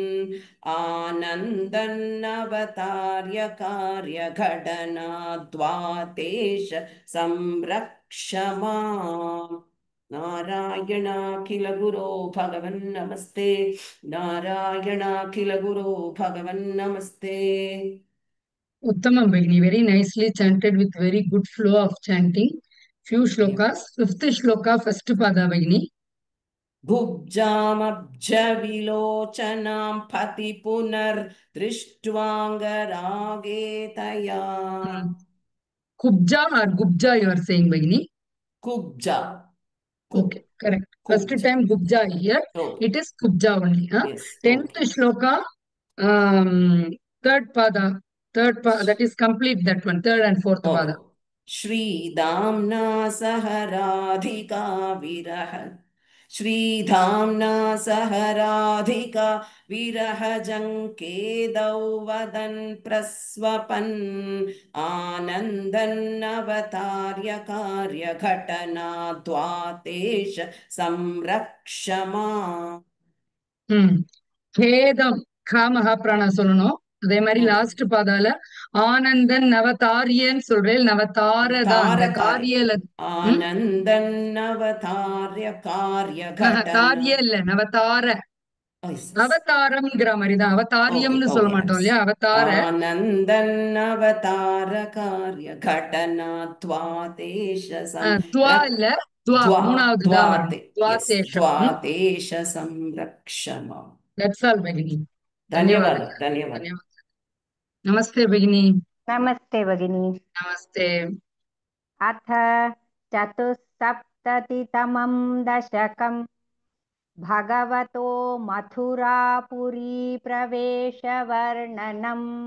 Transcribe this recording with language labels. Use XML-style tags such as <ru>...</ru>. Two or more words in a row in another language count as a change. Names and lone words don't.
<sa>आनन्दन्नवतार्य कार्यघटना द्वातेश संरक्ष माम् नारायणाखिल गुरो भगवन् नमस्ते नारायणाखिल गुरो भगवन् नमस्ते उत्तमम् भगिनि,</sa> <en>very nicely chanted with very good flow of chanting. Few shlokas. Fifth shloka, first pada Bhagini.</en> <sa>भुब्जामब्जविलोचनां पति पुनर्दृष्ट्वाङ्गरागे तया</sa> <en>Kubja or Gubja you are saying Bhagini? कुब्जा Okay, correct. First Kubja. time Gubja here. Okay. It is Kubja only. Huh? Yes. 10th Okay. shloka, third pada. That is complete that one. Third and fourth pada.</en> <sa>श्रीदाम्ना सह राधिका विरह श्रीधाम्ना सह राधिका विरहजङ्केदौ वदन् प्रस्वपन् आनन्दन्नवतार्य कार्यघटना द्वातेश संरक्ष माम् खेदम खा महाप्राणा</sa> <ta>சொல்லணும் அதே மாதிரி லாஸ்ட் பாதால</ta> <sa>आनन्दन् नवतारियन्</sa> <ta>சொல்றேன் நவதாரதான் அந்த காரியல</ta> <sa>आनन्दन् नवतारिय कारिय</sa> <ta>தாரிய இல்ல நவதார அவதாரம்ங்கிற மாதிரிதான் அவதாரியம்னு சொல்ல மாட்டோம் இல்லையா அவதார</ta> <sa>आनन्दन् अवतार कारिय कटना द्वातेश</sa> <ta>துவா இல்ல துவா மூணாவது தான்</ta> <sa>द्वातेश संरक्षमा</sa> <en>that's all Bhagini</en> <te>ధన్యవాదాలు ధన్యవాదాలు నమస్తే భగిని</te> <sa>नमस्ते भगिनी नमस्ते अथ चतुस्सप्ततितमं दशकं भगवतो मथुरापुरी प्रवेशवर्णनम्</sa>